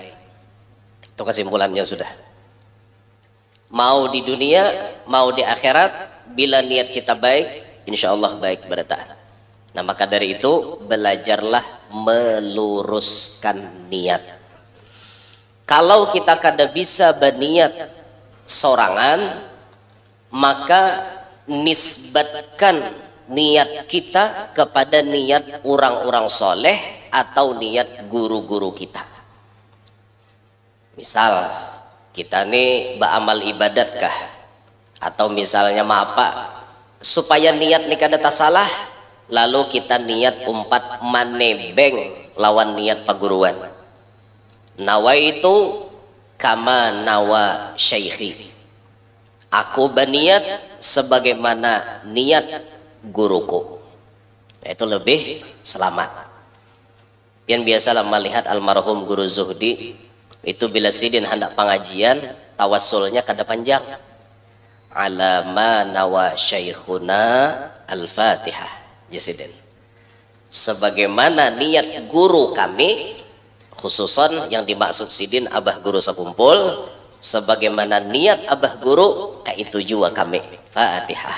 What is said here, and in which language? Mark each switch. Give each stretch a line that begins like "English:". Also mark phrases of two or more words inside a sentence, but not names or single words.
Banjar: Itu kesimpulannya sudah. Mau di dunia, mau di akhirat, bila niat kita baik,
Arabic: إن شاء الله
Banjar: baik bertahan. Nah, maka dari itu belajarlah meluruskan niat. Kalau kita kada bisa berniat sorangan, maka nisbatkan niat kita kepada niat orang-orang soleh atau niat guru-guru kita. Misal kita nih beramal ibadat kah, atau misalnya apa supaya niat nih kada tak salah, lalu kita niat umpat manebeng lawan niat paguruan.
Arabic: نويت كما نوى شيخي,
Banjar: aku berniat sebagaimana niat guruku. Itu lebih selamat. Yang biasalah melihat almarhum guru Zuhdi itu bila sidin hendak pengajian, tawassulnya kada panjang.
Arabic: على ما نوى شيخنا الفاتحة. Yasidin.
Banjar: Sebagaimana niat guru kami, khususon yang dimaksud sidin abah guru sepumpul, sebagaimana niat abah guru kaitu jua kami Fatihah.